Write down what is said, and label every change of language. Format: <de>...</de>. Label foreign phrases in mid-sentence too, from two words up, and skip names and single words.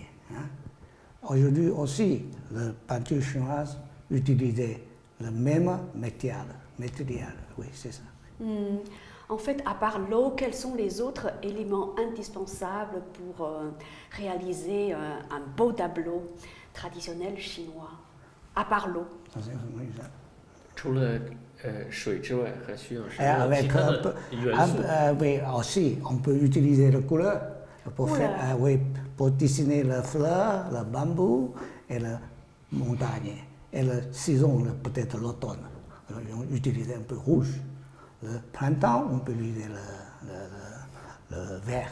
<fr>Aujourd'hui aussi, la peinture chinoise utilisait le même matériel. Oui, c'est ça. En fait, à part l'eau, quels sont les autres éléments indispensables pour réaliser un beau tableau traditionnel chinois? À part l'eau.</fr> <zh>除了水之外，还需要什</zh> <fr>Et</fr> <zh>么</zh> <fr>avec</fr> <zh>其他的元素？</zh> <fr>oui, aussi, on peut utiliser la couleur pour, Couleur. pour dessiner la fleur, le bambou et la montagne. Et la saison, peut-être l'automne. On utilise un peu rouge. Le printemps, on peut utiliser le vert.</fr>